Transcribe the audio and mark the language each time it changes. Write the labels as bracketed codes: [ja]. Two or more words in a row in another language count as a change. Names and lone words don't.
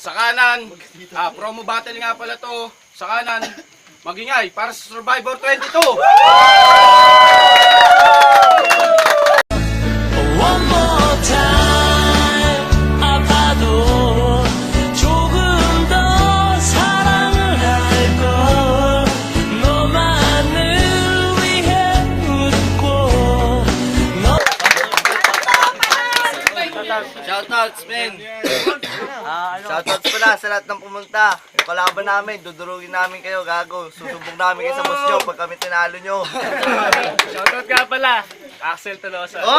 [tl] kanan, promo battle nga pala to. Sa kanan, magingay para sa Survivor 22. [en] One more time [ko] 아파도 조금 더 사랑을 할걸 너만을 위해 웃고 [en] Shoutouts, men! [tl] Shoutouts pala sa lahat ng pumunta. Yung kalaban namin, dudurugin namin kayo, gago. Susubok namin kayo sa boss nyo pag kami tinalo nyo. Shoutout nga pala, Axel Tolosa.